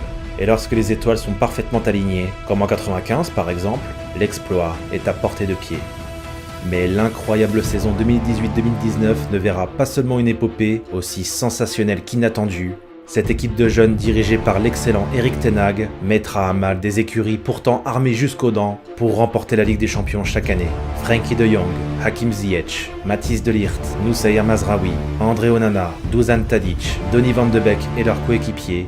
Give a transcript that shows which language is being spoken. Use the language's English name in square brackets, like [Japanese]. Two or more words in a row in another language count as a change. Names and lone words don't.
[French] Et lorsque les étoiles sont parfaitement alignées, comme en 95 par exemple, l'exploit est à portée de pied. Mais l'incroyable saison 2018-2019 ne verra pas seulement une épopée aussi sensationnelle qu'inattendue. Cette équipe de jeunes dirigée par l'excellent Erik ten Hag mettra à mal des écuries pourtant armées jusqu'aux dents pour remporter la Ligue des Champions chaque année. Frenkie de Jong, Hakim Ziyech, Matthijs de Ligt, Noussair Mazraoui, André Onana, Dusan Tadic, Donny van de Beek et leurs coéquipiers.